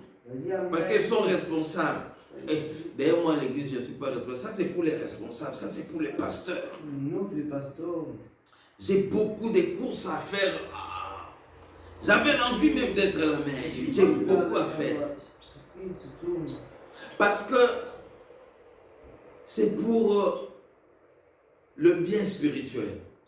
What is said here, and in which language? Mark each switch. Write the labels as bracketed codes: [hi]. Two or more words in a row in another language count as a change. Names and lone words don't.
[fr] Parce qu'ils sont responsables. D'ailleurs, moi, à l'église, je ne suis pas responsable. Ça, c'est pour les responsables. Ça, c'est pour les pasteurs. [de] Nur für die Pastoren. [fr] J'ai beaucoup de courses à faire. J'avais envie même d'être là, mais j'ai beaucoup à faire. Parce que c'est pour le bien spirituel.